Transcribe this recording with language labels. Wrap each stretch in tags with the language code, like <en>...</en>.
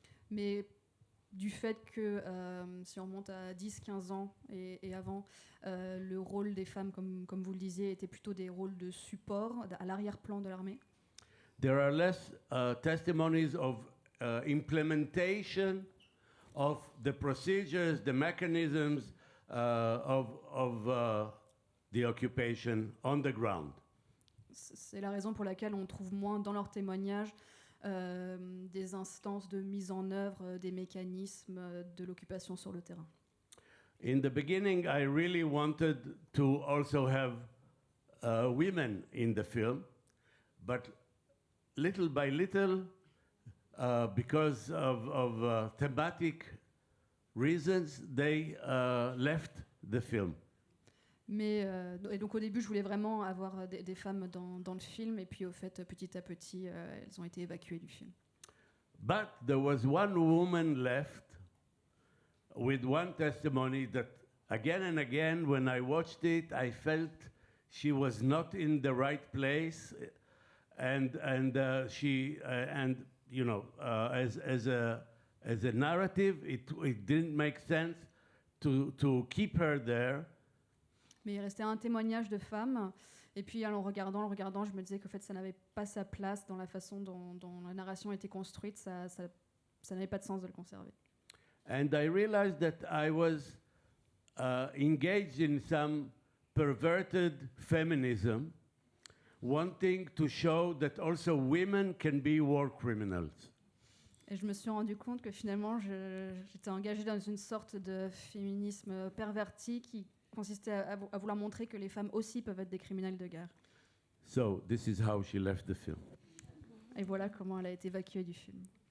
<fr>Mais du fait que, si on remonte à 10-15 ans et avant, le rôle des femmes, comme vous le disiez, était plutôt des rôles de support, à l'arrière-plan de l'armée.</fr> <en>There are less testimonies of implementation of the procedures, the mechanisms of the occupation on the ground.</en> <fr>C'est la raison pour laquelle on trouve moins dans leurs témoignages des instances de mise en œuvre des mécanismes de l'occupation sur le terrain.</fr> <en>In the beginning, I really wanted to also have women in the film, but little by little, because of thematic reasons, they left the film.</en> <fr>Mais et donc au début, je voulais vraiment avoir des femmes dans le film, et puis au fait, petit à petit, elles ont été évacuées du film.</fr> <en>But there was one woman left with one testimony that again and again, when I watched it, I felt she was not in the right place, and she and you know, as a narrative, it didn't make sense to keep her there.</en> <fr>Mais il restait un témoignage de femme, et puis en le regardant, je me disais qu'en fait, ça n'avait pas sa place dans la façon dont la narration était construite, ça n'avait pas de sens de le conserver.</fr> <en>And I realized that I was engaged in some perverted feminism, wanting to show that also women can be war criminals.</en> <fr>Et je me suis rendu compte que finalement, j'étais engagée dans une sorte de féminisme perverti qui consistait à vouloir montrer que les femmes aussi peuvent être des criminels de guerre.</fr> <en>So this is how she left the film.</en> <fr>Et voilà comment elle a été évacuée du film.</fr>